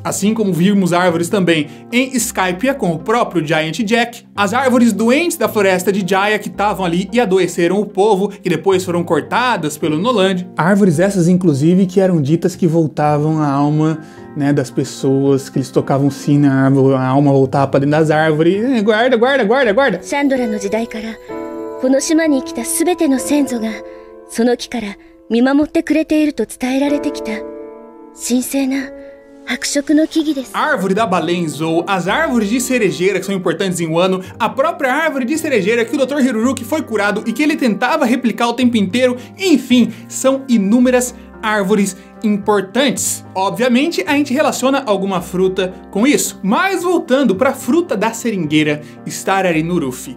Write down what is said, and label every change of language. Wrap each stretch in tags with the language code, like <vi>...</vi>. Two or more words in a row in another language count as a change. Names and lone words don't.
<pt>Assim como vimos árvores também em Skypiea com o próprio Giant Jack, as árvores doentes da floresta de Jaya que estavam ali e adoeceram o povo, que depois foram cortadas pelo Noland. Árvores essas, inclusive, que eram ditas que voltavam a alma, né, das pessoas, que eles tocavam sim na árvore, a alma voltava para dentro das árvores. Guarda!</pt> <ja>サンドラの時代から、この島に来た全ての先祖が、その木から見守ってくれてと伝えられてきた、神聖な</ja> <pt>árvore da Balenzou, as árvores de cerejeira que são importantes em Wano, a própria árvore de cerejeira que o Dr. Hiruruki foi curado e que ele tentava replicar o tempo inteiro, enfim, são inúmeras árvores importantes. Obviamente a gente relaciona alguma fruta com isso, mas voltando para a fruta da seringueira Starari no Luffy.</pt>